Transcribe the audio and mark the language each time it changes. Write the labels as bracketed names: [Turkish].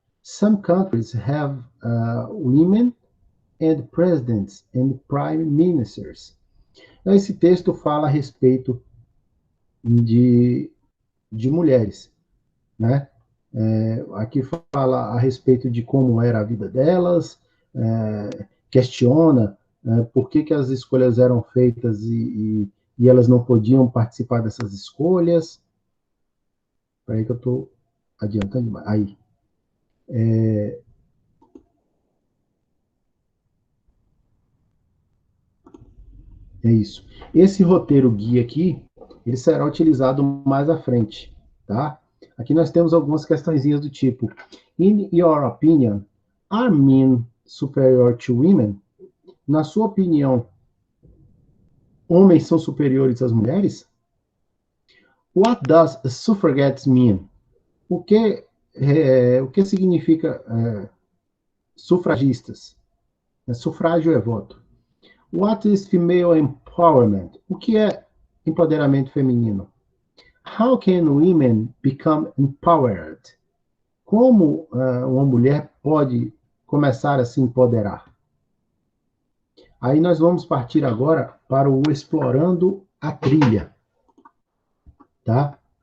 [English] Some countries have women and presidents and prime ministers. [Portuguese] Então, esse texto fala a respeito de mulheres, né? Aqui fala a respeito de como era a vida delas, questiona por que as escolhas eram feitas e elas não podiam participar dessas escolhas. Espera aí que eu estou adiantando demais. Aí. É isso. Esse roteiro guia aqui, ele será utilizado mais à frente, tá? Aqui nós temos algumas questõezinhas do tipo: [English] In your opinion, are men superior to women? [Portuguese] Na sua opinião, homens são superiores às mulheres? [English] What does suffragettes mean? [Portuguese] O que significa sufragistas? Sufrágio é voto. [English] What is female empowerment? [Portuguese] O que é empoderamento feminino? [English] How can women become empowered? [Portuguese] Como uma mulher pode começar a se empoderar? Aí nós vamos partir agora para o Explorando a Trilha, tá?